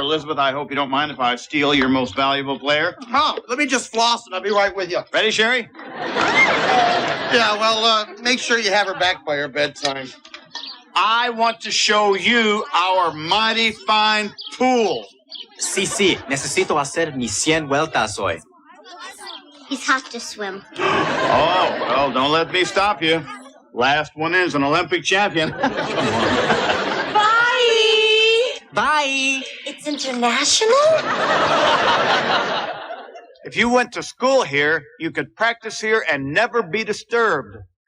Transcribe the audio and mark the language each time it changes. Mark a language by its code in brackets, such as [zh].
[en] Elizabeth, I hope you don't mind if I steal your most valuable player. Oh, let me just floss and I'll be right with you. Ready, Sherry? Yeah, well, make sure you have her back by her bedtime. I want to show you our mighty fine pool. [es] Sí, necesito hacer mis 100 vueltas hoy. [en] He's hot to swim. Oh, well, don't let me stop you. Last one is an Olympic champion. Bye! It's international? If you went to school here, you could practice here and never be disturbed.